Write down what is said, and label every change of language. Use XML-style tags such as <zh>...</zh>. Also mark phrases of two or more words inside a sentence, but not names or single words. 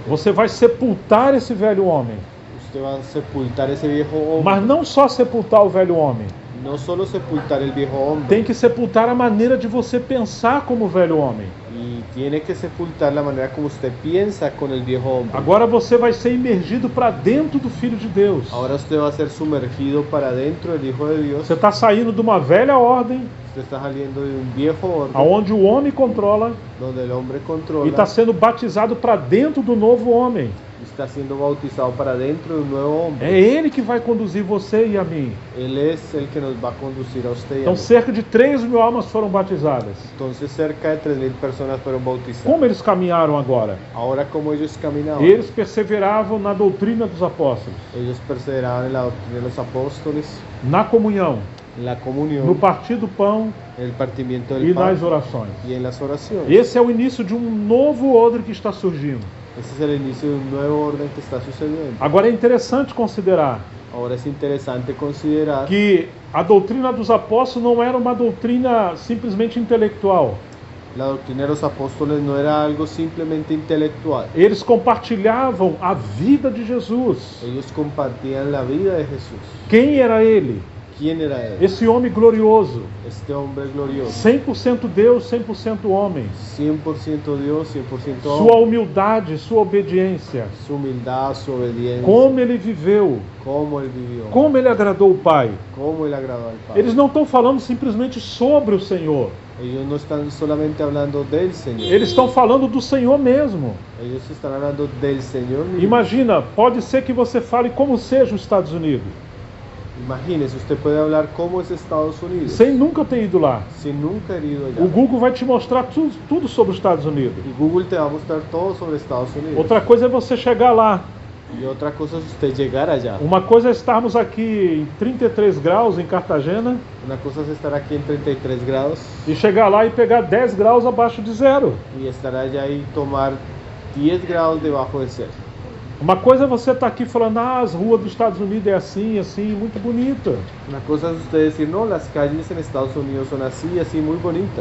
<pt>Você vai sepultar esse velho homem.</pt> <es>Usted va a sepultar ese viejo hombre.</es> <pt>Mas não só sepultar o velho homem.</pt> <es>No solo sepultar el viejo hombre.</es> <pt>Tem que sepultar a maneira de você pensar como velho homem.</pt> <es>Y tiene que sepultar la manera como usted piensa con el viejo hombre.</es> <pt>Agora você vai ser imergido para dentro do Filho de Deus.</pt> <es>Ahora usted va a ser sumergido para dentro del Hijo de Dios.</es> <pt>Você está saindo de uma velha ordem,</pt> <es>Usted está saliendo de un viejo orden</es> <pt>onde o homem controla,</pt> <es>donde el hombre</es> <pt>e</pt> <es>controla.</es> <pt>está sendo batizado para dentro do novo homem.</pt> <es>Está siendo bautizado para dentro de un nuevo hombre.</es> <pt>É Ele que vai conduzir você e a mim.</pt> <es>Él es el que nos va a conducir a usted y a</es> <pt>Então</pt> <es>mí.</es> <pt>cerca de 3.000 almas foram batizadas.</pt> <es>Entonces cerca de 3.000 personas fueron bautizadas.</es> <pt>Como eles caminharam agora?</pt> <es>Ahora, como ellos caminaban,</es> <pt>Eles perseveravam na doutrina dos apóstolos,</pt> <es>ellos perseveraban en la doctrina de los apóstoles,</es> <pt>na comunhão,</pt> <es>en la</es> <pt>no</pt> <es>comunión,</es> <pt>partir do pão</pt> <es>en el partimiento</es> <pt>e</pt> <es>del pan</es> <pt>nas orações.</pt> <es>y en las oraciones.</es> <pt>Esse é o início de um novo odre que está surgindo.</pt> <es>Ese es el inicio de un nuevo orden que está sucediendo.</es> <pt>Agora é interessante considerar</pt> <es>Ahora es interesante considerar</es> <pt>que a doutrina dos apóstolos não era uma doutrina simplesmente intelectual.</pt> <es>la doctrina de los apóstoles no era algo simplemente intelectual.</es> <pt>Eles compartilhavam a vida de Jesus.</pt> <es>Ellos compartían la vida de Jesús.</es> <pt>Quem era ele?</pt> <es>¿Quién era él?</es> <pt>Esse homem glorioso,</pt> <es>Este hombre glorioso.</es> <pt>100% Deus, 100% homem.</pt> <es>100% Dios, 100%</es> <pt>Sua</pt> <es>hombre.</es> <pt>humildade, sua obediência,</pt> <es>Su humildad, su obediencia.</es> <pt>como ele viveu,</pt> <es>Cómo él vivió.</es> <pt>como ele agradou o Pai.</pt> <es>Cómo él agradó al Padre.</es> <pt>Eles não estão falando simplesmente sobre o Senhor,</pt> <es>Ellos no están solamente hablando del Señor.</es> <pt>eles estão falando do Senhor mesmo.</pt> <es>Ellos están hablando del Señor mismo.</es> <pt>Imagina, pode ser que você fale como seja os Estados Unidos,</pt> <es>Imagínese, usted puede hablar cómo es Estados Unidos.</es> <pt>sem nunca ter ido lá.</pt> <es>Sin nunca haber ido allá.</es> <pt>O Google vai te mostrar tudo sobre os Estados Unidos.</pt> <es>Y Google te va a mostrar todo sobre Estados Unidos.</es> <pt>Outra coisa é você chegar lá.</pt> <es>Y otra cosa es usted llegar allá.</es> <pt>Uma coisa é estarmos aqui em 33 graus em Cartagena</pt> <es>Una cosa es estar aquí en 33 grados</es> <pt>e chegar lá e pegar 10 graus abaixo de zero.</pt> <es>y estar allá y tomar 10 grados debajo de cero.</es> <pt>Uma coisa é você estar aqui falando: as ruas dos Estados Unidos é assim, assim, muito bonita.</pt> <es>Una cosa es usted decir, no, las calles en Estados Unidos son así, así, muy bonitas.</es>